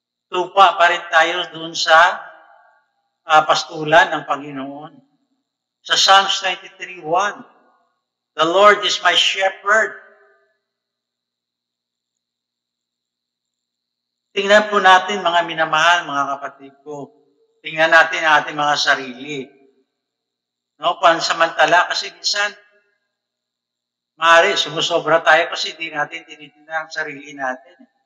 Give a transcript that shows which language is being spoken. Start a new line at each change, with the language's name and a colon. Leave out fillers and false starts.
Filipino: Tupa pa rin tayo doon sa pastulan ng Panginoon.
English: Sa Psalms 23:1, the Lord is my shepherd.
Filipino: Tingnan po natin mga minamahal, mga kapatid ko. Tingnan natin ang ating mga sarili. No, pansamantala kasi minsan, maaari, sumusobra tayo kasi hindi natin tinitingnan ang sarili natin.